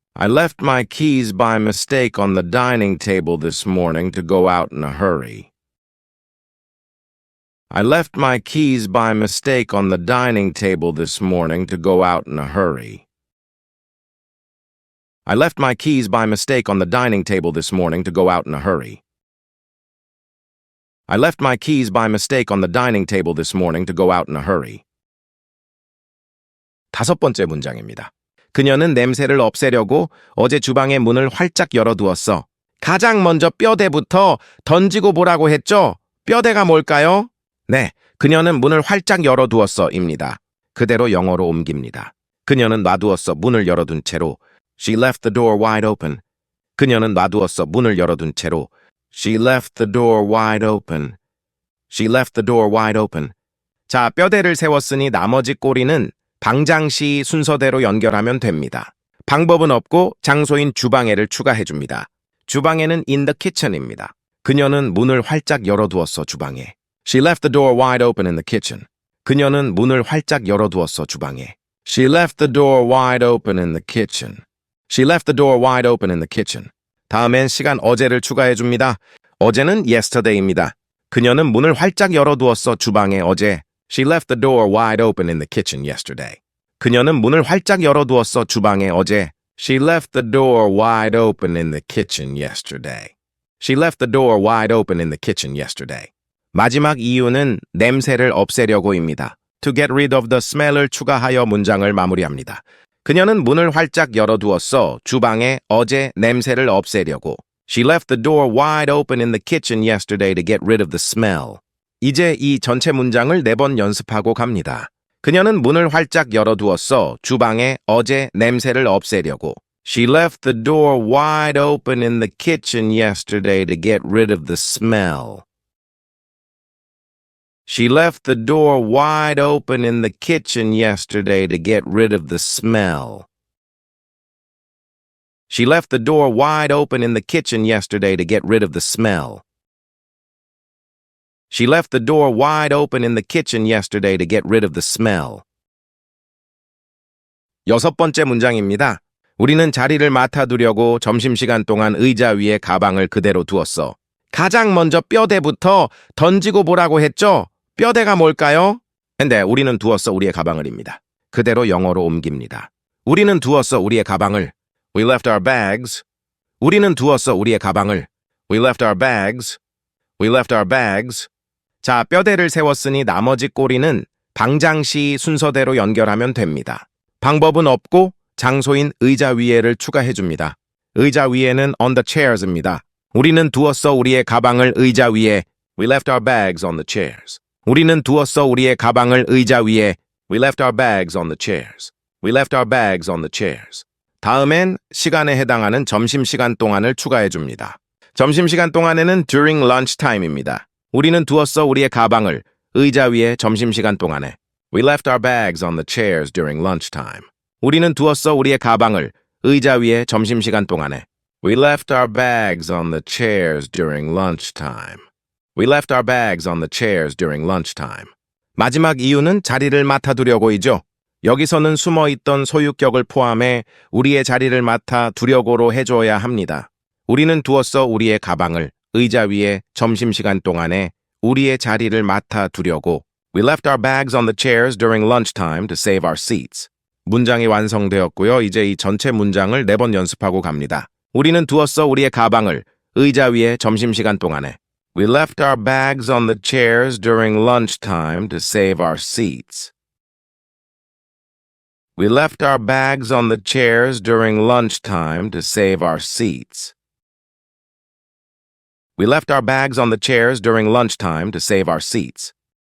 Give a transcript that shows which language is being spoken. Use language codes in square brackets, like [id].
[en] I left my keys by mistake on the dining table this morning to go out in a hurry. I left my keys by mistake on the dining table this morning to go out in a hurry. I left my keys by mistake on the dining table this morning to go out in a hurry. I left my keys by mistake on the dining table this morning to go out in a hurry. [ko] 5번째 문장입니다. 그녀는 냄새를 없애려고 어제 주방의 문을 활짝 열어두었어. 가장 먼저 뼈대부터 던지고 보라고 했죠? 뼈대가 뭘까요? 네, 그녀는 문을 활짝 열어두었어입니다. 그대로 영어로 옮깁니다. 그녀는 놔두었어 문을 열어둔 채로. [en] She left the door wide open. [ko] 그녀는 놔두었어 문을 열어둔 채로. [en] She left the door wide open. She left the door wide open. [ko] 자, 뼈대를 세웠으니 나머지 꼬리는 방장시 순서대로 연결하면 됩니다. 방법은 없고 장소인 주방에를 추가해줍니다. 주방에는 [en] in the kitchen [ko] 입니다. 그녀는 문을 활짝 열어두었어 주방에. [en] She left the door wide open in the kitchen. [ko] 그녀는 문을 활짝 열어두었어 주방에. [en] She left the door wide open in the kitchen. She left the door wide open in the kitchen. [ko] 다음엔 시간 어제를 추가해줍니다. 어제는 yesterday입니다. 그녀는 문을 활짝 열어두었어 주방에 어제. [en] She left the door wide open in the kitchen yesterday. [ko] 그녀는 문을 활짝 열어두었어 주방에 어제. [en] She left the door wide open in the kitchen yesterday. She left the door wide open in the kitchen yesterday. [ko] 마지막 이유는 냄새를 없애려고입니다. [en] To get rid of the smell을 [ko] 추가하여 문장을 마무리합니다. 그녀는 문을 활짝 열어두었어 주방에 어제 냄새를 없애려고. [en] She left the door wide open in the kitchen yesterday to get rid of the smell. [ko] 이제 이 전체 문장을 4번 연습하고 갑니다. 그녀는 문을 활짝 열어두었어 주방에 어제 냄새를 없애려고. [en] She left the door wide open in the kitchen yesterday to get rid of the smell. She left the door wide open in the kitchen yesterday to get rid of the smell. She left the door wide open in the kitchen yesterday to get rid of the smell. She left the door wide open in the kitchen yesterday to get rid of the smell. [ko] 6번째 문장입니다. 우리는 자리를 맡아두려고 점심시간 동안 의자 위에 가방을 그대로 두었어. 가장 먼저 뼈대부터 던지고 보라고 했죠? 뼈대가 뭘까요? 근데 우리는 두었어 우리의 가방을입니다. 그대로 영어로 옮깁니다. 우리는 두었어 우리의 가방을. [en] We left our bags. [ko] 우리는 두었어 우리의 가방을. [en] We left our bags. We left our bags. [ko] 자, 뼈대를 세웠으니 나머지 꼬리는 방장시 순서대로 연결하면 됩니다. 방법은 없고 장소인 의자 위에를 추가해줍니다. 의자 위에는 [en] on the chairs [ko] 입니다. 우리는 두었어 우리의 가방을 의자 위에. [en] We left our bags on the chairs. [ko] 우리는 두었어 우리의 가방을 의자 위에. [en] We left our bags on the chairs. We left our bags on the chairs. [ko] 다음엔 시간에 해당하는 점심시간 동안을 추가해 줍니다. 점심시간 동안에는 [en] during lunchtime [ko] 입니다. 우리는 두었어 우리의 가방을 의자 위에 점심시간 동안에. [en] We left our bags on the chairs during lunchtime. [ko] 우리는 두었어 우리의 가방을 의자 위에 점심시간 동안에. [en] We left our bags on the chairs during lunchtime. We left our bags on the chairs during lunchtime. [ko] 마지막 이유는 자리를 맡아두려고이죠. 여기서는 숨어있던 소유격을 포함해 우리의 자리를 맡아 두려고로 해줘야 합니다. 우리는 두었어 우리의 가방을 의자 위에 점심시간 동안에 우리의 자리를 맡아 두려고. [en] We left our bags on the chairs during lunchtime to save our seats. [ko] 문장이 완성되었고요. 이제 이 전체 문장을 4번 연습하고 갑니다. 우리는 두었어 우리의 가방을 의자 위에 점심시간 동안에. [en] We left our bags on the chairs during lunchtime to save our seats. We left our bags on the chairs during lunchtime to save our seats. We left our bags on the chairs during lunchtime to save our seats.